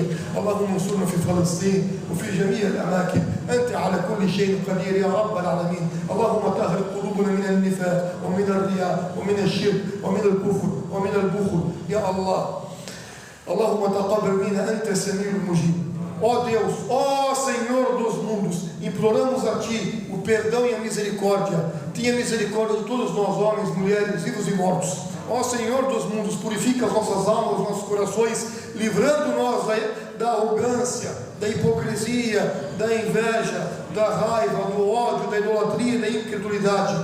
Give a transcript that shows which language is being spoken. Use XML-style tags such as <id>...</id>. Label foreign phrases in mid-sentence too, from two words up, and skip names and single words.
<ar>اللهم انصرنا في فلسطين وفي جميع الأماكن. أنت على كل شيء قدير يا رب العالمين. اللهم طهر قلوبنا من النفاق ومن الرياء ومن الشرك ومن الكفر ومن البخل يا الله. اللهم تقبل منا أنت السميع المجيب.</ar> <pt>Ó Deus, ó Senhor dos mundos, imploramos a Ti o perdão e a misericórdia. Tenha misericórdia de todos nós, homens, mulheres, vivos e mortos. Ó Senhor dos mundos, purifica as nossas almas, os nossos corações, livrando-nos da arrogância, da hipocrisia, da inveja, da raiva, do ódio, da idolatria, da incredulidade.</pt>